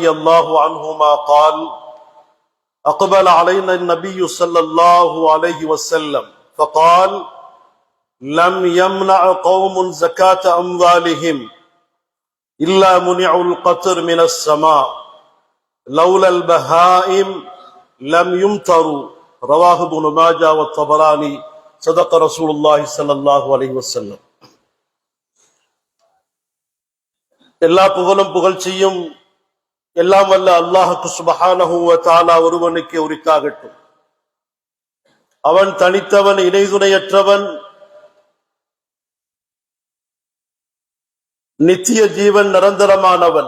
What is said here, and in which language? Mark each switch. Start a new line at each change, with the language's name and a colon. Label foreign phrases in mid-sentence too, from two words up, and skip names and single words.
Arabic: الله عنهما قال أقبل علينا النبي صلى الله عليه وسلم فقال لم يمنع قوم زكاة أموالهم إلا منعوا القطر من السماء لولا البهائم لم يمطروا رواه ابن ماجه والطبراني صدق رسول الله صلى الله عليه وسلم.
Tamil: எல்லா புகழும் புகழ்ச்சியும் எல்லாம் வல்ல அல்லாஹ்வுக்கு
Arabic: سبحانه وتعالى
Tamil: ஒருவனுக்கே உரித்தாகட்டும். அவன் தனித்தவன், இணைதுணையற்றவன், நித்திய ஜீவன், நிரந்தரமானவன்.